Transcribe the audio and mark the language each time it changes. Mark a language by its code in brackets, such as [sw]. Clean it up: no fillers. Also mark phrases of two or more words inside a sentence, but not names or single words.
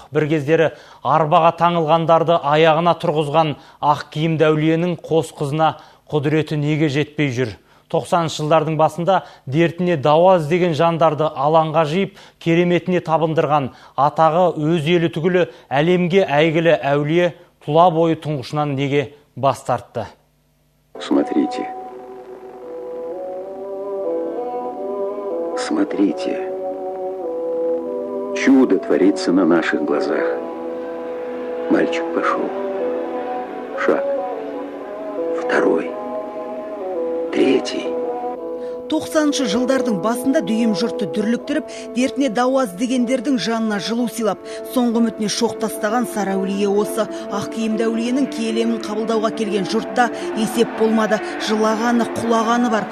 [kk] Бір кездері арбаға таңылғандарды аяғына тұрғызған ақ киімді әулиенің қос қызына құдіреті неге жетпей жүр? 90 жылдардың басында дертіне дауа іздеген жандарды алаңға жиып, кереметіне табындырған атағы өз елі түгілі әлемге әйгілі әулие тұла бойы тұңғышынан неге бас тартты? [ru] Смотрите. Смотрите. Чудо творится на наших глазах. Мальчик пошел. Шаг. Второй. Третий. [kk] 90-шы жылдардың басында дүйім жұртты дүрліктіріп, дертіне дауа іздегендердің жанына жылу сыйлап, соңғы үмітіне шоқ тастаған Сарыәулие осы. Ақ киімді әулиенің келемін қабылдауға келген жұртта есеп болмады. Жылағаны, құлағаны бар.